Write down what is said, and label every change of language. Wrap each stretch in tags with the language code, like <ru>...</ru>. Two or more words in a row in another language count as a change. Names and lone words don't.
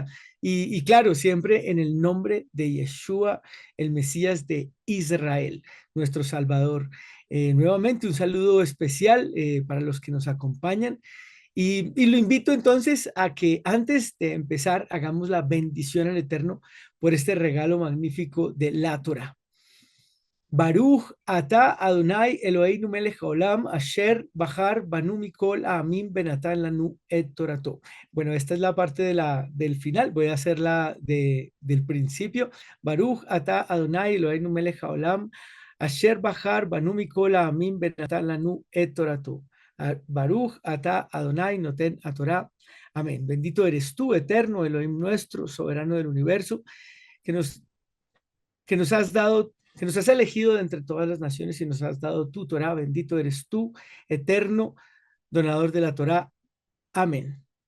<es>Y claro, siempre en el nombre de Yeshua, el Mesías de Israel, nuestro Salvador. Nuevamente un saludo especial para los que nos acompañan. Y lo invito entonces a que antes de empezar hagamos la bendición al Eterno por este regalo magnífico de la Torah.</es> <he>ברוך אתה אדוני אלוהינו מלך העולם אשר בחר בנו מכל העמים ונתן לנו את תורתו.</he> <es>Bueno, esta es la parte del final. Voy a hacerla del principio.</es> <he>ברוך אתה אדוני אלוהינו מלך העולם אשר בחר בנו מכל העמים ונתן לנו את תורתו. ברוך אתה אדוני נותן התורה. Amén.</he> <es>Bendito eres tú, eterno Elohim nuestro, soberano del universo, que nos que nos has dado, que nos has elegido de entre todas las naciones y nos has dado tu Torah. Bendito eres tú, eterno, donador de la Torah. Amén.</es>